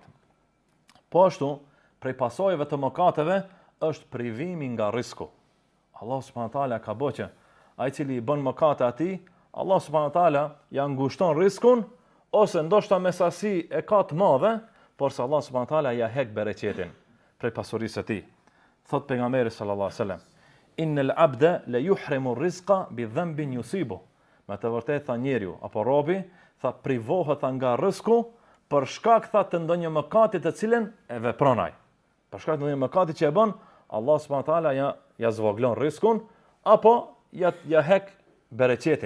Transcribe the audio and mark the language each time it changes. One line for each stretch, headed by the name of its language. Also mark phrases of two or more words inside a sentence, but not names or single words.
Albanian: Po ashtu, prej pasojave të mëkateve është privimi nga risku.
Arabic: الله سبحانه وتعالى
Albanian: ka bëu që ai cili i bën mëkate atij,
Arabic: الله سبحانه وتعالى
Albanian: ja ngushton riskun ose ndoshta me sasi e ka të madhe, por se
Arabic: الله سبحانه وتعالى
Albanian: ja hek bereqetin prej pasurisë së tij. Thot pejgamberi
Arabic: صلى الله عليه وسلم: إن العبد ليحرم الرزق بالذنب يصيبه.
Albanian: Me të vërtetë tha njeriu apo robi tha privohet nga rreziku për shkak tha të ndonjë mëkati të cilën e vepron ai. Për shkak të ndonjë mëkati që e bën,
Arabic: الله سبحانه وتعالى
Albanian: ja zvoglon rrezikun apo ja hek bereqetin.